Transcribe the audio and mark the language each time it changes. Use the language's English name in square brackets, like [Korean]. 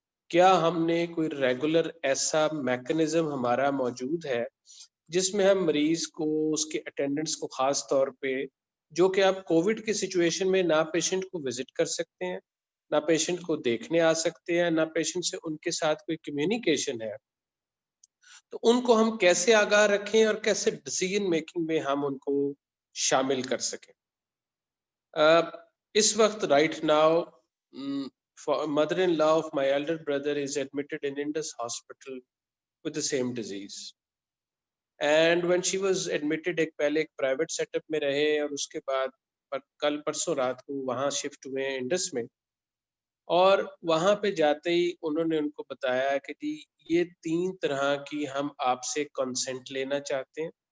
[Urdu] کیا ہم نے کوئی ریگولر ایسا میکنزم ہمارا موجود ہے جس میں ہم مریض کو اس کے اٹینڈنٹس کو خاص طور پہ جو کہ آپ کووڈ کی سچویشن میں نہ پیشنٹ کو وزٹ کر سکتے ہیں نہ پیشنٹ کو دیکھنے آ سکتے ہیں نہ پیشنٹ سے ان کے ساتھ کوئی کمیونیکیشن ہے, تو ان کو ہم کیسے آگاہ رکھیں اور کیسے ڈیسیژن میکنگ میں ہم ان کو شامل کر سکیں. اس وقت [English] Right now mother-in-law of my elder brother is admitted in Indus Hospital with the same disease. And when she was admitted [Urdu] ایک پہلے ایک پرائیویٹ سیٹ اپ میں رہے اور اس کے بعد کل پرسوں رات کو وہاں شفٹ ہوئے ہیں انڈس میں, اور وہاں پہ جاتے ہی انہوں نے ان کو بتایا کہ جی یہ 3 طرح کی ہم آپ سے کنسنٹ لینا چاہتے ہیں.